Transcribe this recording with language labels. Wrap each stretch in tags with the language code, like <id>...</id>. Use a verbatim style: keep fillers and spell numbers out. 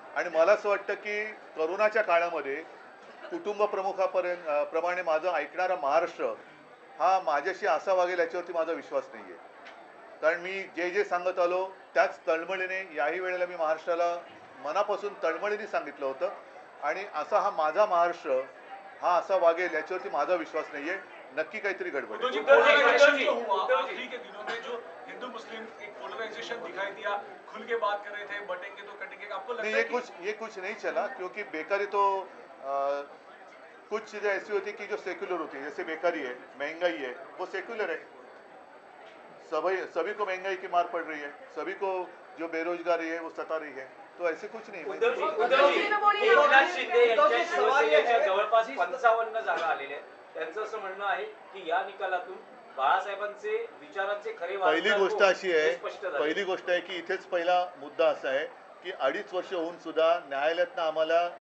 <mr>आणि मला असं वाटतं की करोनाच्या काळामध्ये कुटुंब प्रमुखापर्यंत अ, प्रमाणे माझं ऐकणारा महाराष्ट्र हा माझ्याशी असा वागेल याच्यावरती माझा विश्वास नाही आहे. कारण मी जे जे सांगत आलो त्याच तळमळीने याही वेळेला मी महाराष्ट्राला मनापासून तळमळीने सांगितलं होतं. आणि असा हा माझा महाराष्ट्र हा असा वागेल याच्यावरती माझा विश्वास नाही आहे. नक्की काहीतरी गडबड आहे.</mr> <hi>पोलराइजेशन जो हुआ आखिरी के दिनों में, जो हिंदू मुस्लिम एक पोलराइजेशन दिखाई दिया, खुल के बात कर रहे थे, बटेंगे तो कटेंगे, आपको नहीं, लगता ये है कि कुछ ये कुछ नहीं चला क्योंकि बेकारी तो अ, कुछ चीज़ें ऐसी होती कि जो सेक्युलर होती है. जैसे बेकारी है, महंगाई है, वो सेक्युलर है. सभी सभी को महंगाई की मार पड़ रही है, सभी को जो बेरोजगारी है वो सता रही है. तो ऐसे कुछ नहीं है.</hi> <mr>उद्धवजी उद्धवजी एकनाथ शिंदे यांच्या शिवसेनेच्या जवळपास पंचावन्न जागा आलेल्या आहेत. त्यांचं असं म्हणणं आहे की या निकालातून बाळासाहेबांचे विचारांचे खरे पहिली वारसदार गोष्ट कोण अशी आहे, हे स्पष्ट झालं. पहिली गोष्ट आहे की इथेच पहिला मुद्दा असा आहे की अडीच वर्ष होऊन सुद्धा न्यायालयातनं आम्हाला</mr>